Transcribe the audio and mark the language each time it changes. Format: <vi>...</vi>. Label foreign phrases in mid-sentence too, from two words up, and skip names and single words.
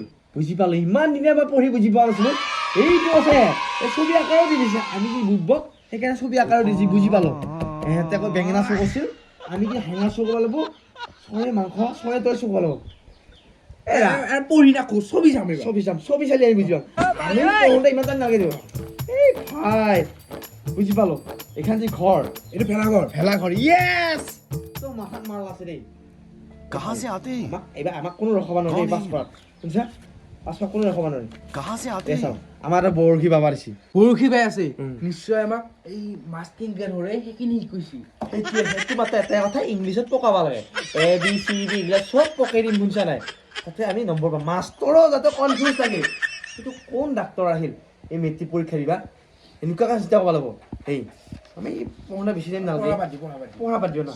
<as>বুজি পালো ইমান দিনে মই পঢ়ি বুজি পোৱা নাছিলো এইটো আছে এই ছবি আকাৰো দি দিছে আমি যি বুটবক সেইকাৰণে ছবি আকাৰো দিছে বুজি পালো এহেঁতে আকৌ বেঙেনা চুৰ কৰিছিল আমি কি হেঙা চুৰ কৰিব লাগিব চৰাই মাংস চৰাই তই চুৰ কৰিব লাগিব আৰু পঢ়ি নাখো ছবি চাম এইবাৰ ছবি চালি আমি বুজি পাম আমি পঢ়োঁতে ইমান টাইম নালাগে দিব এই ভাই বুজি পালো এইখন যি ঘৰ এইটো ভেলাঘৰ ভেলাঘৰ য়েছ তোৰ মাথাত মাল আছে দেই</as> <hi>कहाँ से आते हैं</hi> <as>আমাক কোনো ৰখাব নোৱাৰে এই পাছপৰ্ট শুনিছা পাছপৰ্ট কোনো ৰখাব নোৱাৰে</as> <hi>कहाँ से आते</hi> <as>এই</as> <hi>हैं</hi> <as>চাওঁ আমাৰ এটা বৰশী বাবা দিছে বৰশী বাই আছে উম। নিশ্চয় আমাক এই মাছ কেনেকে ধৰে সেইখিনি শিকাইছে সেইটো মাত্ৰ এটাই কথা ইংলিছত পকাব লাগে এ বি চি ডি এইবিলাক চব পকাই দিম শুনিছা নাই তাতে আমি নম্বৰ পাম মাষ্টৰো যাতে কনফিউজ থাকে এইটো কোন ডাক্তৰ আহিল এই মেট্ৰিক পৰীক্ষা দিবা এনেকুৱাকৈ চিন্তা কৰিব লাগিব এই আমি পঢ়োঁতে বেছি টাইম নালাগে পঢ়া বাদ দিওঁ না</as>